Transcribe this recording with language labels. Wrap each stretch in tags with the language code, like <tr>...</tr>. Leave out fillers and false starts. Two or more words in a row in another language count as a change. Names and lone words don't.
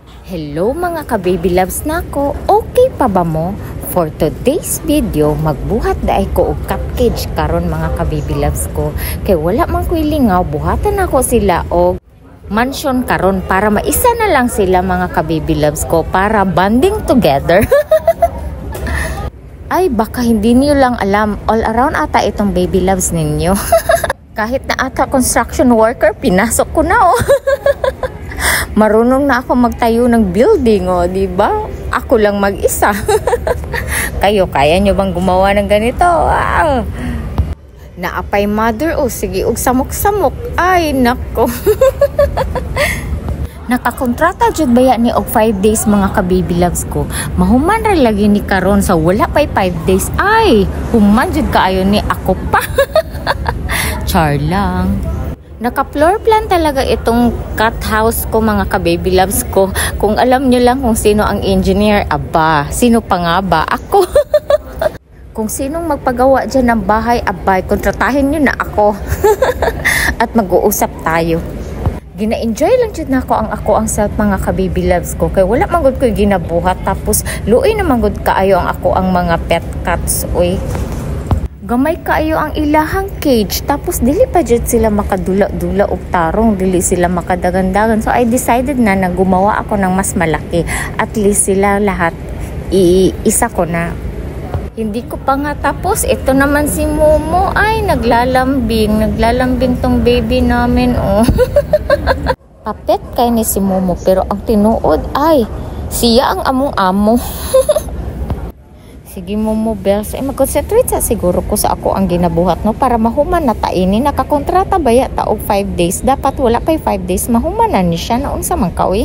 <ceb>Hello mga ka-baby loves nako, okay pa ba mo?</ceb> <en>For today's video,</en> <ceb>magbuhat daay ko og cupcake karon mga ka-baby loves ko. Kay wala man ko ilingaw, buhatan ako sila og mansion karon para maisa na lang sila mga ka-baby loves ko para</ceb> <en>bonding together.</en> <tl>Ay baka hindi niyo lang alam,</tl> <en>all around</en> <tl>ata itong baby loves ninyo. Kahit na ata</tl> <en>construction worker,</en> <tl>pinasok ko na oh. Marunong na ako magtayo ng building, oh, di ba? Ako lang mag-isa. Kayo, kaya nyo bang gumawa ng ganito? Wow!</tl> <ceb>Naapay mother, oh, sige, og samok-samok. Ay, nako. Nakakontrata jud baya ni og 5 days mga ka-baby loves ko. Mahuman ra lagi ni karon sa wala pay 5 days. Ay, human jud kaayo ni ako pa. Char lang.</ceb> <tl>Naka-</tl> <en>floor plan</en> <tl>talaga itong</tl> <en>cat house</en> <tl>ko</tl> <ceb>mga ka-baby loves ko.</ceb> <tl>Kung alam nyo lang kung sino ang engineer, aba, sino pa nga ba? Ako. Kung sinong magpagawa dyan ng bahay, abay, kontratahin nyo na ako. At mag-uusap tayo. Gina-enjoy lang dyan ako ang self</tl> <ceb>mga ka-baby loves ko. Kaya wala magod ko ginabuhat. Tapos luoy na magod kaayo ang ako ang mga</ceb> <en>pet cats.</en> <ceb>Uy. Gamay kaayo ang ilahang cage, tapos dili pa jud sila makadula-dula og tarong, dili sila makadagandagan.</ceb> <en>So I decided</en> <tl>na gumawa ako ng mas malaki.</tl> <en>At least</en> <tl>sila lahat isa ko na. Hindi ko pa nga tapos. Ito naman si Momo, ay naglalambing tong baby namin, oh.</tl> <ceb>Papet kay ni si Momo, pero ang tinuod ay siya ang among amo. Sige Momo Bells, ay mag-concentrate sa siguro ko sa ako ang ginabuhat no para mahuman na taini. Nakakontrata baya ta og 5 days. Dapat wala pay 5 days mahuman na ni siya na unsa man kaoy.</ceb>